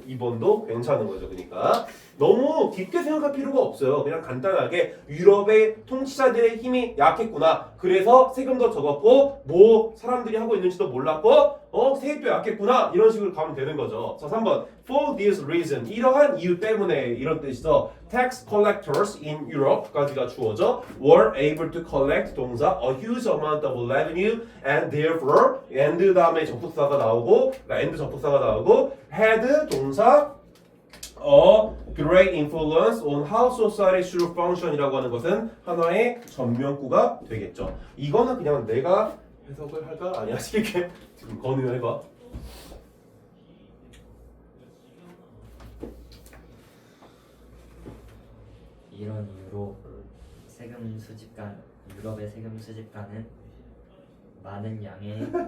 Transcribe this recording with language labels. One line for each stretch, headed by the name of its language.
Korean: 2번도 괜찮은 거죠. 그러니까 너무 깊게 생각할 필요가 없어요. 그냥 간단하게 유럽의 통치자들의 힘이 약했구나. 그래서 세금도 적었고 뭐 사람들이 하고 있는지도 몰랐고 세입도 약했구나. 이런 식으로 가면 되는 거죠. 자, 3번
English: For this reason
Korean: 이러한 이유 때문에 이런 뜻이죠.
English: Tax collectors in Europe
Korean: 까지가 주어져
English: were able to collect 동사 a huge amount of revenue and therefore and 다음에 접속사가 나오고 and 접속사가 나오고 had 동사 great influence on how society should function
Korean: 이라고 하는 것은 하나의 전명구가 되겠죠. 이거는 그냥 내가 해석을 할까? 아니 하시게 지금 건의를 해봐. 이런 이유로 세금 수집관 유럽의 세금 수집관은 많은 양의